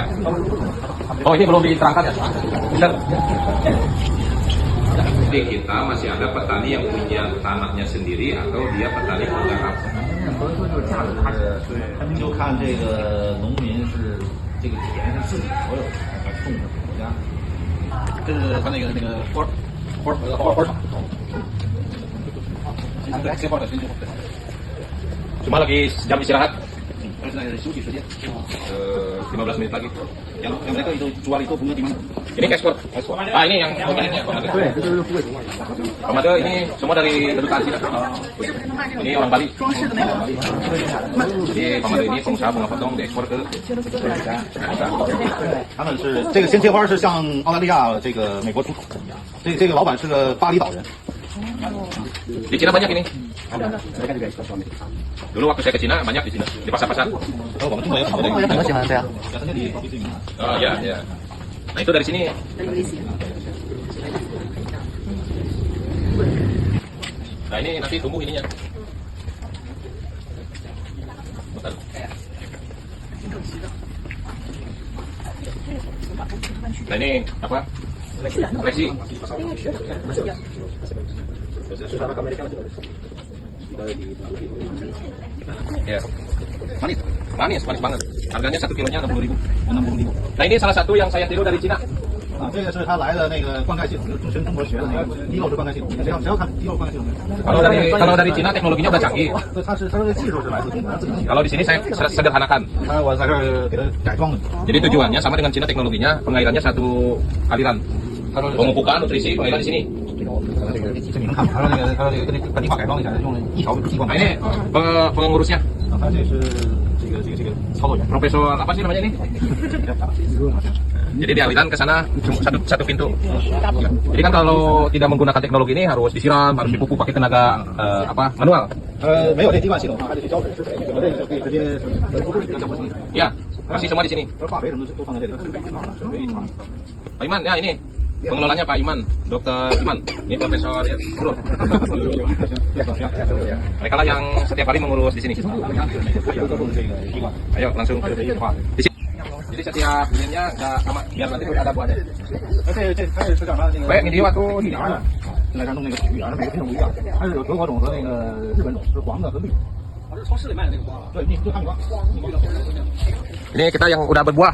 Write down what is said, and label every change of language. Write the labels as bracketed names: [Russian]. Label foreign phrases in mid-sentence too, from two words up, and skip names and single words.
[Indonesian] Oh, ini belum diterangkan ya? Benar. Jadi kita masih ada petani yang punya tanahnya sendiri atau dia petani penggarap. [Chinese] 就看这个农民是这个田是自己所有的，还是种的国家。这是他那个花场。 [Indonesian] Cuma lagi jam istirahat. [Chinese] 现在是休息时间。 [Indonesian] 15 menit lagi. yang mereka itu jual itu bunga di mana? Ini ekspor. Ah, ini yang organiknya. Komando ini semua dari kedutaan Cina. Ini orang Bali. Jadi komando ini pengusaha bunga potong diekspor ke [Chinese] 他们是这个鲜切花是向澳大利亚、这个美国出口的。这个老板是个巴厘岛人。 [Indonesian] Di Cina banyak ini. Dulu waktu saya ke Cina banyak di Cina di pasar-pasar. [Chinese] 我们中国也有好多这个。我喜欢这样。 [Indonesian] Oh ya ya. Nah itu dari sini. Nah ini nanti tumbuh ininya. Bentar. Nah ini apa? Resi. Ya. Manis banget. Harganya 1 kilonya 60.000. Nah ini salah satu yang saya tiru dari Cina. [Chinese] 啊，这个是他来的那个灌溉系统，跟中国学的那个滴漏式灌溉系统。只要看滴漏灌溉系统。 [Indonesian] Kalau dari Cina teknologinya udah canggih. [Chinese] 他这个技术是来自中国自己。 [Indonesian] Kalau di sini saya sederhanakan. [Chinese] 我在这儿给他改装的。 [Indonesian] Jadi tujuannya sama dengan Cina teknologinya, pengairannya satu aliran. Pemupukan, nutrisi, pengairan di sini. [Chinese] 这你能看出来，他说这个跟这本地化改装一下，用了一条激光。 [Indonesian] Nah ini pengurusnya. [Chinese] 他这是这个操作员。 [Indonesian] Profesor apa sih namanya ini? Jadi di aliran ke sana cuma satu pintu. Jadi kan kalau tidak menggunakan teknologi ini harus disiram, harus dipupuk pakai tenaga manual. [Chinese] 没有这滴灌系统，还得去浇水施肥，我这个就可以直接 [Indonesian] Ya, masih semua di sini. [Chinese] 化肥什么都放在这里，准备一场。 [Indonesian] Pak Iman, ya ini pengelolanya Pak Iman, Dokter Iman. Ini Profesor ya, bro. Mereka lah yang setiap hari mengurus di sini. Ayo langsung di sini. Jadi setiap bulannya nggak sama, biar nanti ada buahnya. [Chinese] 这它是叫啥？那个 [Indonesian] Baik, ini waktu [Chinese] 绿芽的，现在咱弄那个曲芽的，每个品种不一样，它是有德国种和那个日本种，是黄的和绿的。是超市里卖的那个瓜。对，你就看瓜。 [Indonesian] Ini kita yang udah berbuah.